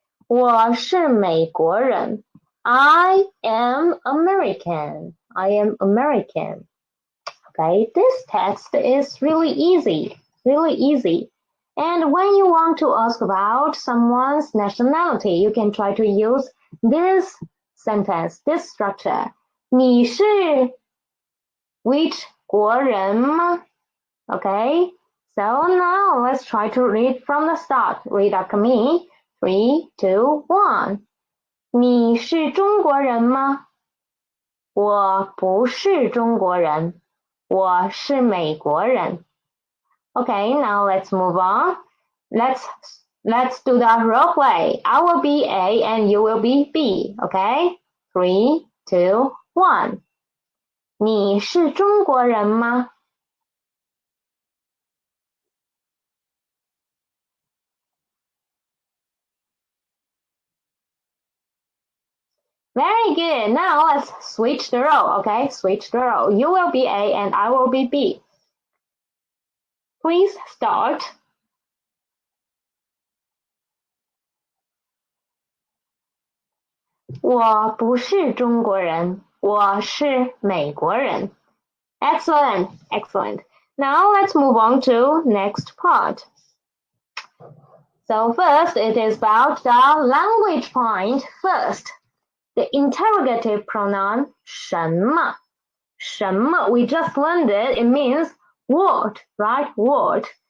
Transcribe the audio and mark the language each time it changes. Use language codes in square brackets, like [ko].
[zh] 我是美国人。 I am American. [en] I am American. Okay, this text is really easy. Really easy. And when you want to ask about someone's nationality, you can try to use this sentence, this structure. [zh] 你是 which 国人吗? [en] Okay, so now let's try to read from the start. Read after me. 3, 2, 1. 你是中国人吗？ [zh] 我不是中国人，我是美国人。 [en] Okay, now let's move on. Let's do the role play. I will be A and you will be B. Okay? 3, 2, 1. 你是中国人吗？ Very good. Now let's switch the role. Okay? Switch the role. You will be A and I will be B. Please start. [zh] 我不是中国人，我是美国人。 [en] Excellent, excellent. Now let's move on to next part. So first, it is about the language point. First, the interrogative pronoun 什么。什么 we just learned it. It means what, right? What.